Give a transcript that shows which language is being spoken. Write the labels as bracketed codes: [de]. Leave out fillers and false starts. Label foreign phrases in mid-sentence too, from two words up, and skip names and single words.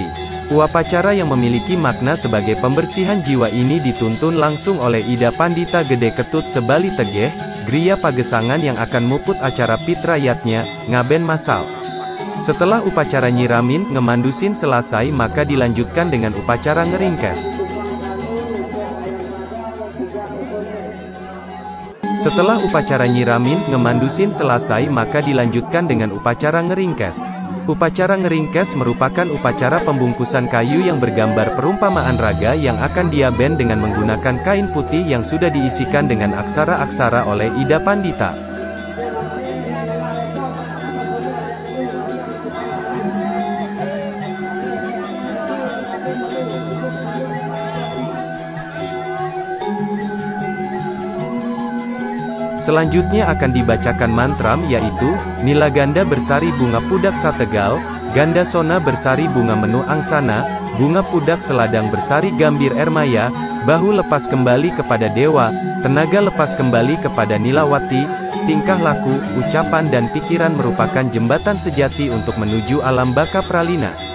[id] Upacara yang memiliki makna sebagai pembersihan jiwa ini dituntun langsung oleh Ida Pandita Gede Ketut Sebali Tegeh, Griya Pagesangan yang akan muput acara fitrayatnya, ngaben massal. Setelah upacara nyiramin, ngemandusin selesai maka dilanjutkan dengan upacara ngeringkes. Setelah upacara nyiramin, ngemandusin selesai maka dilanjutkan dengan upacara ngeringkes. Upacara ngeringkes merupakan upacara pembungkusan kayu yang bergambar perumpamaan raga yang akan diaben dengan menggunakan kain putih yang sudah diisikan dengan aksara-aksara oleh Ida Pandita. Selanjutnya akan dibacakan mantram yaitu, Nila Ganda bersari bunga pudak sategal, Ganda sona bersari bunga menu angsana, bunga pudak seladang bersari gambir ermaya, bahu lepas kembali kepada dewa, tenaga lepas kembali kepada Nilawati, tingkah laku, ucapan dan pikiran merupakan jembatan sejati untuk menuju alam baka pralina.